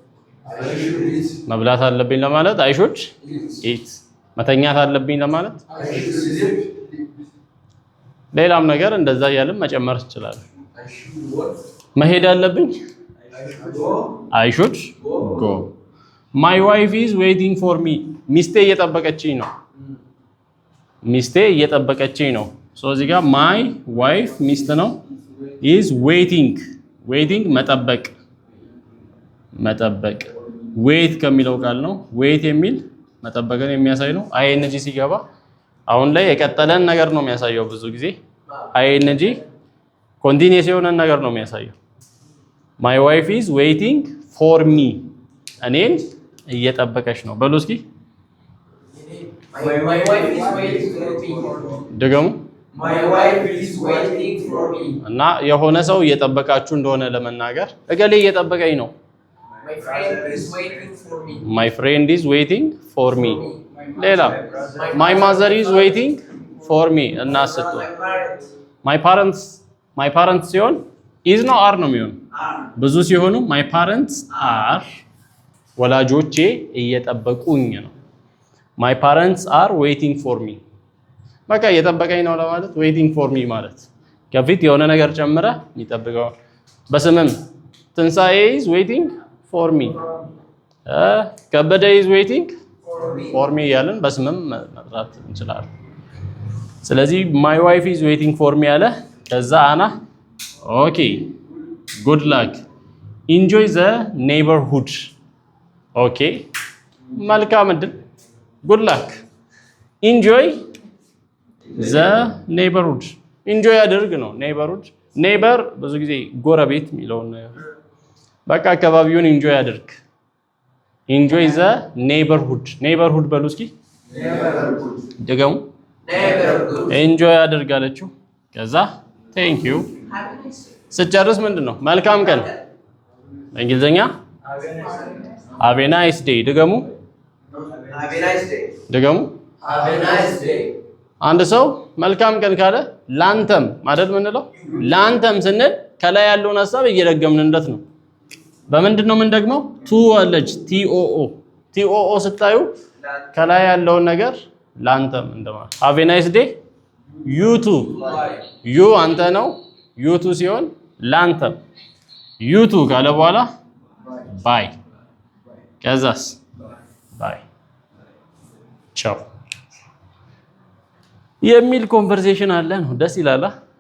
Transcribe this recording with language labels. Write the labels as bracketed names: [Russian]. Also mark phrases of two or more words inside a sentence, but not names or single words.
[Amharic] መብላት አለብኝ ለማለት [English] I should eat [Amharic] መተኛት አለብኝ ለማለት ሌላም ነገር እንደዛ እያልን መጨመር እንችላለን። መሄድ አለብኝ [English] I should go My wife is waiting for me. [Amharic] ሚስቴ እየጠበቀችኝ ነው። ሚስቴ እየጠበቀችኝ ነው። ሶ እዚህ ጋር [English] my wife [Amharic] ሚስት ነው [English] is waiting [Amharic] መጠበቅ wait ከሚለው ቃል ነው። wait የሚል መጠበቅን የሚያሳይ ነው። ing ሲገባ አሁን ላይ የቀጠለን ነገር ነው የሚያሳየው። ብዙ ጊዜ ing ኮንቲኒየስ የሆነ ነገር ነው የሚያሳየው። [English] my wife is waiting for me [Amharic] እኔን እየጠበቀች ነው በሉ እስኪ [English] My wife is waiting for me. [Amharic] ደገሙ [English] My wife is waiting for me. [Amharic] እና የሆነ ሰው እየጠበቃችሁ እንደሆነ ለመናገር እገሌ እየጠበቀኝ ነው። [English] My friend is waiting for me. My friend is waiting for me. [Amharic] ሌላ [English] my mother is waiting for me [Amharic] እና ስትሉ [English] my parents [Amharic] ሲሆን is ነው are ነው የሚሆን። ብዙ ሲሆኑ [English] my parents are [Amharic] ወላጆቼ እየጠበቁኝ ነው። [English] My parents are waiting for me. [Amharic] በቃ እየጠበቀኝ ነው ለማለት [English] waiting for me [Amharic] ማለት ከፊት የሆነ ነገር ጨምረ የሚጠብቀው። በስምም ትንሳኤ [English] is waiting for me. ከበደ is waiting for me [Amharic] ያለን በስምም መጥራት እንችላለን። ስለዚህ [English] my wife is waiting for me [Amharic] ያለ ከዛ አና [English] okay good luck enjoy the neighborhood. okay [Amharic] መልካም እድል [English] good luck enjoy the neighborhood. [Amharic] enjoy ያደርግ ነው neighborhood neighbor ብዙ ጊዜ ጎረቤት የሚለውን በቃ አካባቢውን enjoy ያደርግ [English] enjoy the neighborhood. [Amharic] neighborhood በሉ እስኪ ደገሙ enjoy ያደርጋለችሁ ከዛ thank you ስጨርስ ምንድነው መልካም ቀን በእንግሊዘኛ [English] have a nice day [Amharic] ደገሙ [English] Have a nice day. [Amharic] ደገሙ [English] Have a nice day. [Amharic] አንድ ሰው መልካም ቀን ካለ ላንተም ማለት ምንለው ላንተም ስንል ከላይ ያለውን ሐሳብ እየደገምንለት ነው። በምንድነው ምን ደግመው ቱ አለች ቲኦኦ ስታዩ ከላይ ያለውን ነገር ላንተም እንደማለት [English] have a nice day you too you [Amharic] አንተ ነው [English] you too [Amharic] ሲሆን ላንተም [English] you too [Amharic] ካለ በኋላ bye ከዛስ bye ቻው የሚል ኮንቨርሴሽን አለ ነው። ደስ ይላል።